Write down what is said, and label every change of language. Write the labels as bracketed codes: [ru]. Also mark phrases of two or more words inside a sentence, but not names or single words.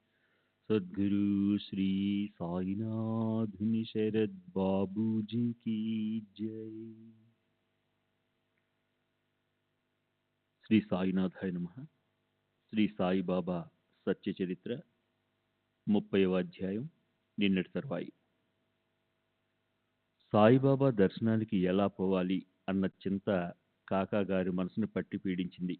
[hi] सद्गुरु श्री साईनाथ शरद बाबू जी की जय। [sa] శ్రీ సాయినాథాయ నమః. [te] శ్రీ సాయిబాబా సత్య చరిత్ర 30వ అధ్యాయం. నిన్నటి తర్వాయి. సాయిబాబా దర్శనానికి ఎలా పోవాలి అన్న చింత కాకాగారి మనసును పట్టి పీడించింది.